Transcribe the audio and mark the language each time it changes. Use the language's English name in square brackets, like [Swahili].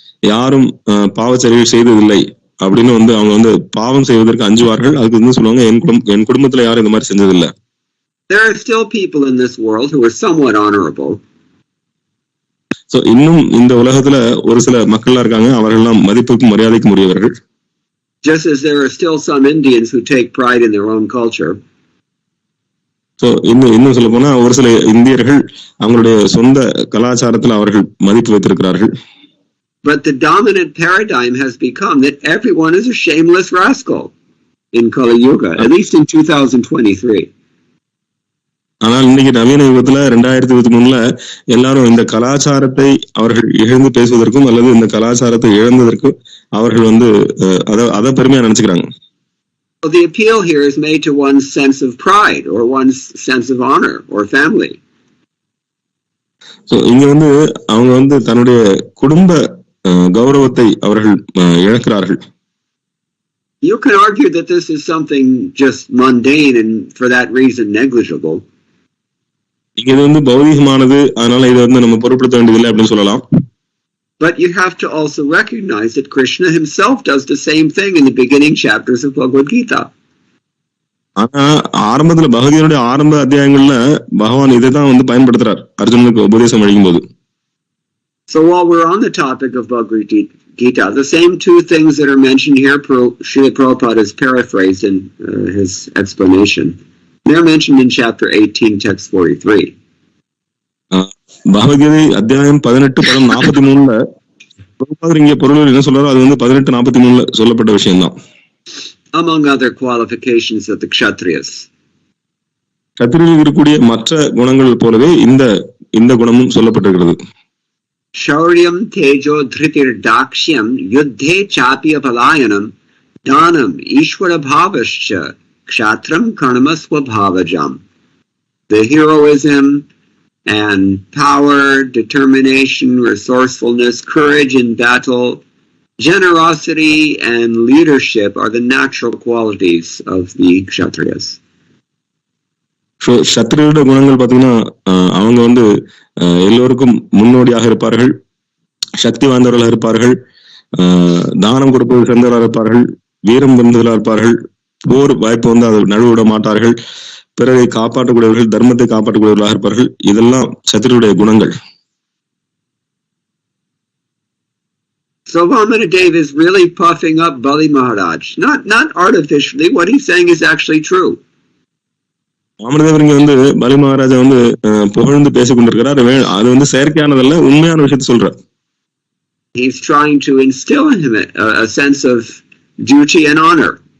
[Tamil] யாரும் பாவச்செயல்கள் செய்ததில்லை அப்படின்னு வந்து அவங்க வந்து பாவம் செய்வதற்கு அஞ்சுவார்கள். அதுக்கு வந்து சொல்லுவாங்க, என் குடும்பத்துல யாரும் இந்த மாதிரி செஞ்சதில்லை. [English] There are still people in this world who are somewhat honorable. [Tamil] So இன்னும் இந்த உலகத்துல ஒரு சில மக்கள்லாம் இருக்காங்க, அவர்கள்லாம் மதிப்புக்கும் மரியாதைக்கும் உரியவர்கள். [English] Just as there are still some Indians who take pride in their own culture. [Tamil] So இன்னும் சொல்ல போனா ஒரு சில இந்தியர்கள் அவங்களுடைய சொந்த கலாச்சாரத்தில் அவர்கள் மதிப்பு வைத்திருக்கிறார்கள். [English] But the dominant paradigm has become that everyone is a shameless rascal in Kali Yuga, at least in 2023. [Tamil] ஆனால் இன்னைக்கு நவீன யுகத்துல 2023ல எல்லாரும் இந்த கலாச்சாரத்தை அவர்கள் இழந்து பேசுவதற்கும் அல்லது இந்த கலாச்சாரத்தை இழந்ததற்கும் அவர்கள் வந்து அதை பெருமையா நினைச்சுக்கிறாங்க. [English] The appeal here is made to one's sense of pride or one's sense of honor or family. [Tamil] So இங்க வந்து அவங்க வந்து தன்னுடைய குடும்ப கௌரவத்தை அவர்கள் இழக்கிறார்கள். [English] You can argue that this is something just mundane and for that reason negligible. [Tamil] இது வந்து பௌதிகமானது, அதனால இதை வந்து நம்ம பொருட்படுத்த வேண்டியதில்லை அப்படின்னு சொல்லலாம். [English] But you have to also recognize that Krishna himself does the same thing in the beginning chapters of Bhagavad Gita. [Tamil] ஆனா ஆரம்பத்துல பகவத்கீதையோட ஆரம்ப அத்தியாயங்கள்ல பகவான் இதை தான் வந்து பயன்படுத்துறார் அர்ஜுனனுக்கு உபதேசம் அளிக்கும் போது. [English] So while we're on the topic of Bhagavad Gita, the same two things that are mentioned here, Srila Prabhupada has paraphrased in his explanation. They're mentioned in chapter 18, text 43. [Tamil] Bhagavad Gita அத்தியாயம் 18 பதம் 43ல பிரபுபாதர் இங்க பொருள் என்ன சொல்றாரோ அது வந்து 18:43ல சொல்லப்பட்ட விஷயம்தான். [English] Among other qualifications of the Kshatriyas. [Tamil] கத்திரியில் இருக்கக்கூடிய மற்ற குணங்கள் போலவே இந்த குணமும் சொல்லப்பட்டிருக்கிறது. [Sanskrit] Shauryam tejo dhritir dakshyam yuddhe chapya palayanam danam ishvara bhavascha kshatram karma swabhavajam. [English] The heroism and power, determination, resourcefulness, courage in battle, generosity and leadership are the natural qualities of the Kshatriyas. [Tamil] So சத்திரியோட குணங்கள் பார்த்தீங்கன்னா அவங்க வந்து எல்லோருக்கும் முன்னோடியாக இருப்பார்கள், சக்தி வாய்ந்தவர்களாக இருப்பார்கள், தானம் கொடுப்பது சிறந்தவர்களாக இருப்பார்கள், வீரம் வென்றவர்களாக இருப்பார்கள், போர் வாய்ப்பு வந்து அதை நழுவிட மாட்டார்கள், பிறரை காப்பாற்றக்கூடியவர்கள், தர்மத்தை காப்பாற்றக்கூடியவர்களாக இருப்பார்கள். இதெல்லாம் சத்திரியுடைய குணங்கள். [English] So Vamanadeva is really puffing up Bali Maharaj. Not artificially. What he's saying is actually true. [Tamil] வாமனதேவர் இங்க வந்து பலி மகாராஜா வந்து புகழ்ந்து பேசிக் கொண்டிருக்கிறார். அது வந்து செயற்கையானதல்ல, உண்மையான விஷயத்தை சொல்றார். [English] He's trying to instill in him a sense of duty and honor.